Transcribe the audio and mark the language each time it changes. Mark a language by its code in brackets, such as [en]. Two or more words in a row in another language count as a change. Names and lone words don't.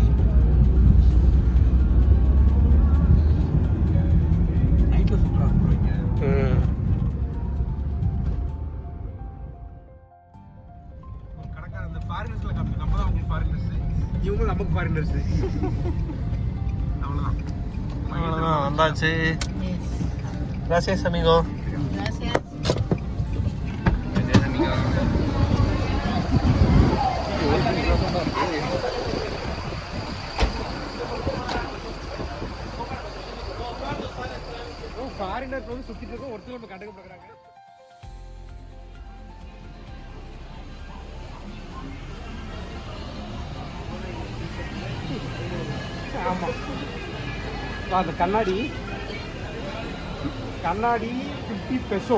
[ta] இவங்க நமக்கு ஃபாரினர்ஸ். அவ்வளோதான் வந்தாச்சு. [es] Gracias amigo. Gracias. [ta] ஃபாரினர்ஸ் வந்து சுத்திட்டு இருக்கோம், ஒருத்தர் நம்ம கண்டுக்க பார்க்குறாங்க. ஆமாம், அந்த கண்ணாடி 50 பெசோ.